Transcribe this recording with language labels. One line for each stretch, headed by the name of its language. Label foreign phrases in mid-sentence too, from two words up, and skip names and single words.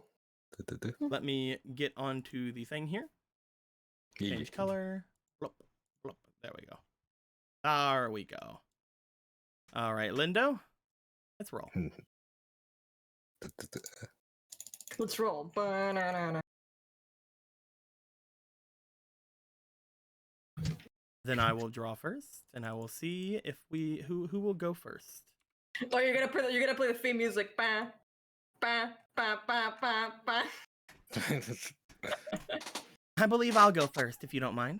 English: Let me get onto the thing here. Change color. Blop, blop. There we go. There we go. All right, Lindo. Let's roll. Let's roll. Ba-na-na-na. Then I will draw first, and I will see if who will go first. Oh, you're gonna play the theme music. Ba, ba, ba, ba, ba, ba. I believe I'll go first, if you don't mind.